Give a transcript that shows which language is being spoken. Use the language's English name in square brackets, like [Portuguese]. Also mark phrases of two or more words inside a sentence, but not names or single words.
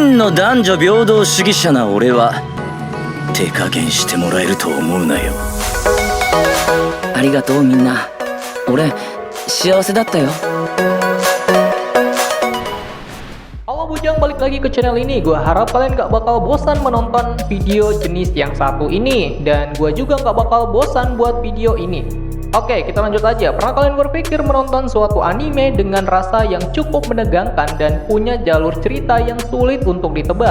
[Japanese] の男女平等主義者な俺は手加減してもらえると思うなよ。ありがとうみんな。俺幸せだったよ。 [Indonesian] Halo Bujang, balik lagi ke channel ini. Gua harap kalian gak bakal bosan menonton video jenis yang satu ini. Dan gua juga gak bakal bosan buat video ini. Oke, kita lanjut aja. Pernah kalian berpikir menonton suatu anime dengan rasa yang cukup menegangkan dan punya jalur cerita yang sulit untuk ditebak?